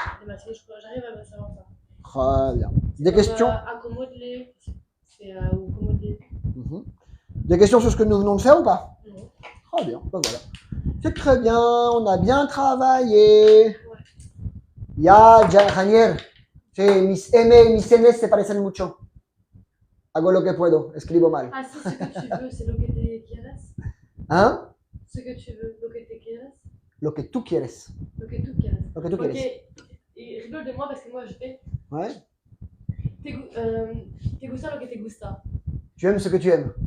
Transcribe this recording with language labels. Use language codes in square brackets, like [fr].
[fr] Demasiado, j'arrive à savoir ça. Très bien. Des Comme, questions accommode-les. C'est ou commode-les. Mhm. Des questions sur ce que nous venons de faire ou pas? Non. Très bien, ben voilà. C'est très bien, on a bien travaillé. [es] Ya, Ranier. Sí, mis M y mis N se parecen mucho. Hago lo que puedo, escribo mal. [fr] Ah, si ce que tu veux, c'est [es] lo que te quieres. Hein? [fr] Ce que tu veux, [es] lo que te quieres. Lo que tú quieres. Lo que tú quieres. Lo que tú [en] Ok, [es] quieres. [fr] et rigole de moi parce que moi je fais. Ouais. [es] Te gusta lo que te gusta. [fr] Tu aimes ce que tu aimes.